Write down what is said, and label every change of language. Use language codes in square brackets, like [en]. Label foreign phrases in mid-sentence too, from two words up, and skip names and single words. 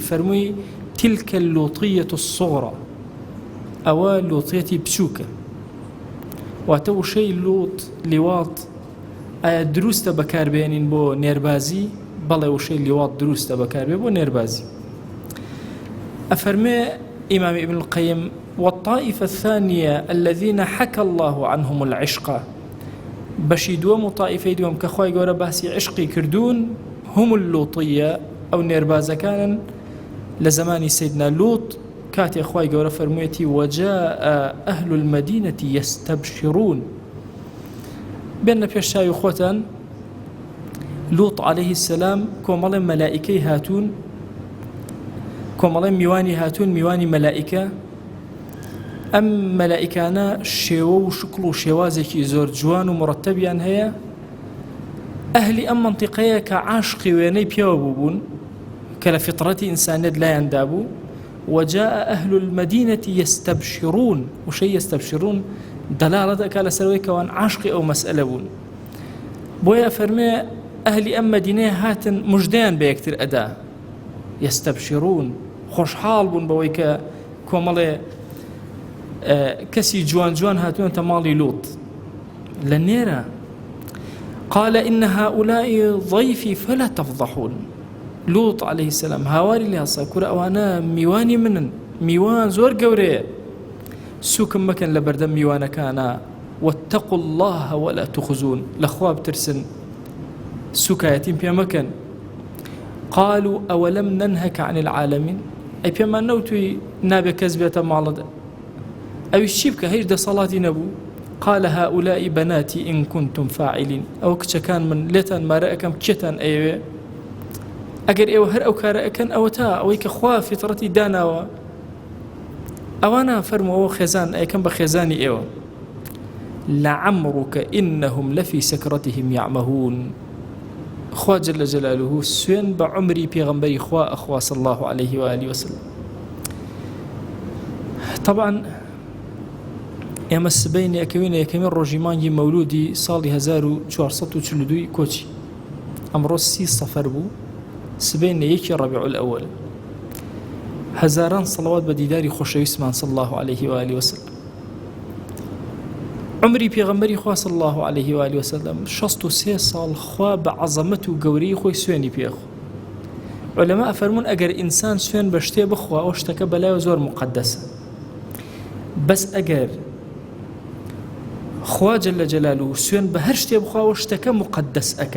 [ckb] فەرمووی [ar] تیلکە اللووتیەة الصغرى، [ckb] ئەوە لووتیەتی بچووکە. واتە وشەی لوط لیوات ئایا دروستە بەکاربێنین بۆ نێربازی؟ بەڵێ وشەی لیوات دروستە بەکاربێ بۆ نێربازی. [ar] ئەفەرمێ ئیمام ئیبن القەیم والطائفة الثانية الذين حكى الله عنهم العشق، [ckb] بەشی دووەم و طائفەی دووەم کە خوای گەورە باسی عشقی کردوون [ar] هم اللوطیە، [ckb] ئەو نێربازەکانن لە زمانی سەیدنا لوط کاتێ خوای گەورە فەرموویەتی [ar] وجاء أهل المدينة يستبشرون. [ckb] بێنە پێش چاوی خۆتان لوط [ar] عەلەیهی السەلام [ckb] کۆمەڵێ مەلائیکەی هاتوون، کۆمەڵێ میوانی هاتوون، میوانی مەلائیکە. ئەم مەلائیکانە شێوە و شکڵ و شێوازێکی زۆر جوان و مڕەتەبیان هەیە. ئەهلی ئەم منتیقەیە کە عاشقی وێنەی پێوە بوون کە لە فیتڕەتی ئینسانیەت لایەندا بوو. [ar] وجاء أهل المدينة يستبشرون، وشي يستبشرون دلالة [ckb] دەکات لەسەرەوەی کەوان عاشقی ئەو مەسئلە بوون. بۆیە فەرمێ ئەهلی ئەم مەدینەیە هاتن موژدەیان بە یەکتر ئەدا. يستبشرون، خۆشحاڵ بوون بەوەی کە کۆمەڵێ کەسی جوان جوان هاتوونەتە ماڵی لوط. [ar] لە نێرە قال إن هؤلاء ضيفي فلا تفضحون. [ckb] لوط [ar] عەلەیهی السەلام [ckb] هاواری لێهەسا، کورە ئەوانە میوانی منن، میوان زۆر گەورەیە، سووکم مەکەن لە بەردەم میوانەکانە. [ar] واتقوا الله ولا تخزون، [ckb] لەخوا بترسن، سوکایەتیم پێ مەکەن. [ar] قالوا أولم ننهك عن العالمين، [ckb] ئەی پێمان نەوتووی نابێ کەس بێتە ماڵت، ئەویش چی بکە؟ هیچ دەسەڵاتی نەبوو. [ar] قال هؤلاء بناتي إن كنتم فاعلين، [ckb] ئەو کچەکان من لێتان مارە ئەەکەم، کێتان ئەیەوێ؟ ئەگەر ئێوە هەر ئەو کارە ئەکەن ئەوە تا ئەوەی کە خوا فیتڕەتی داناوە ئەوانە فەرمووەوە خێزان ئەیەکەم بە خێزانی ئێوە. [ar] لعمرك إنهم لفي سكرتهم يعمهون. [ckb] خوا [ar] جل جلاله [ckb] سوين بعمري بيغمبري خوا أخوا [ar] صلى الله عليه وآله وسلم. [ckb] طبعا ئێمە سبەی ئەکەوینە یەکەمین ڕۆژی مانگی مەولودی ساڵی 1442 کۆچی، ئەمڕۆ 30 سەفەر بوو، سبەی یەکی ڕەبیع الأول. هەزاران سەڵەوات بە دیداری خۆشەویستمان [ar] صلی الله عليه وآله وسلم. [ckb] عمری پێغەمبەری خوا [ar] صلی الله عليه وآله وسلم [ckb] 63 ساڵ خوا بە عەزەمەت و گەورەی خۆی سوێنی پێخوا. عولەما ئەفەرمون ئەگەر ئینسان سوێن بە شتێ بخوا ئەو شتەکە بەلایەوە زۆر مقەدەسە، بەس ئەگەر خوا [ar] جل جلاله [ckb] سوێن بە هەر شتێ بخوا ئەو شتەکە مقەدەس ئەکا.